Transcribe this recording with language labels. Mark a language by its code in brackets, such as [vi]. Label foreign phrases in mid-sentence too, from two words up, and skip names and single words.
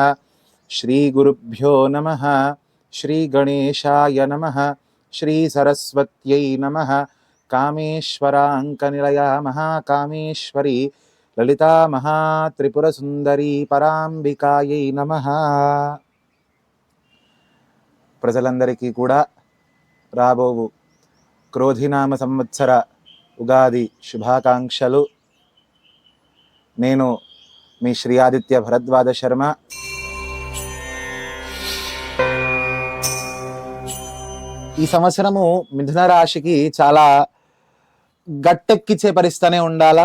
[sa] श्रीगुरुभ्यो नमः। श्रीगणेशाय नमः। श्रीसरस्वत्यै नमः। कामेश्वराङ्कनिलया महाकामेश्वरी ललिता महात्रिपुरसुन्दरी पराम्बिकायै नमः। [te] ప్రజలందరికీ కూడా రాబోవు క్రోధినామ సంవత్సర ఉగాది శుభాకాంక్షలు. నేను మీ శ్రీ ఆదిత్య భరద్వాజ శర్మ. ఈ సంవత్సరము మిథున రాశికి చాలా గట్టెక్కిచ్చే పరిస్థితినే ఉండాలా.